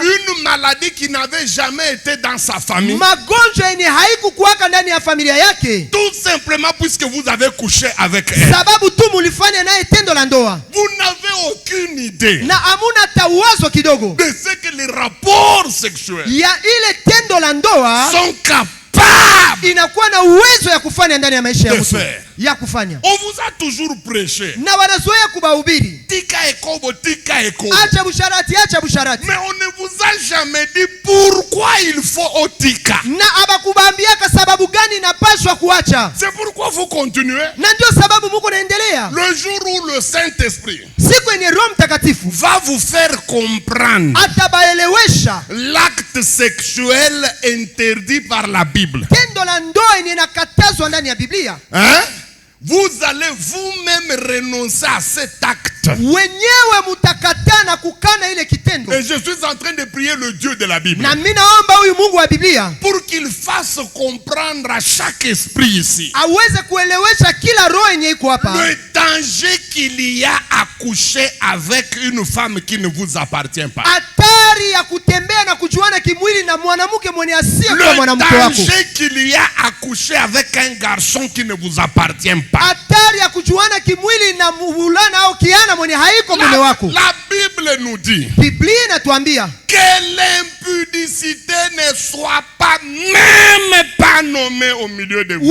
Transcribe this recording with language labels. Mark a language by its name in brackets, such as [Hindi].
[French] une maladie qui n'avait jamais été dans sa famille, [Swahili] magonjwa yenye haikukuwaka ndani ya familia yake, [French] tout simplement puisque vous avez couché avec elle. [Swahili] Sababu tu mulifanya naye tendo la ndoa. [French] Vous n'avez aucune idée [Swahili] na amuna tawazo kidogo [French] de ce que les rapports sexuels [Swahili] ya ile tendo la ndoa [French] sont capables [Swahili] inakuwa na uwezo ya kufanya ndani ya maisha ya mtu. Ya kufanya. [French] On vous a toujours prêché. [Swahili] Na wanazoea kubahubiri. [Lingala] Tika ekobo, tika ekobo. [Swahili] Acha busharati, acha busharati. [French] Mais on ne vous a jamais dit pourquoi il faut otika. [Swahili] Na abakubambiaka sababu gani inapaswa kuacha. [French] C'est pourquoi vous continuez. [Swahili] Na ndio sababu muko naendelea. [French] Le jour où le Saint-Esprit [Swahili] siku yenye Roho Mtakatifu [French] va vous faire comprendre [Swahili] atabaelewesha [French] l'acte sexuel interdit par la Bible. [Swahili] Tendo la ndoa yenye nakatazwa ndani ya Biblia. [French] Vous allez vous-même renoncer à cet acte. [Swahili] Wenyewe mutakataa na kukana ile kitendo. [French] Et je suis en train de prier le Dieu de la Bible. [Swahili] Na mimi naomba huyu Mungu wa Biblia [French] pour qu'il fasse comprendre à chaque esprit ici [Swahili] aweze kuelewesha kila roho yenye iko hapa [French] le danger qu'il y a à coucher avec une femme qui ne vous appartient pas. [Swahili] Hatari ya kutembea na kujuana kimwili na mwanamke mwenye asiye kwa mwanamke wako. [French] Le danger qu'il y a à coucher avec un garçon qui ne vous appartient pas. [Swahili] Hatari ya kujuana kimwili na mvulana au kiana mwenye haiko mume wako. [French] La Bible nous dit, [Swahili] Biblia inatuambia [French] que l'impudicité ne soit pas même pas nommée au milieu de vous.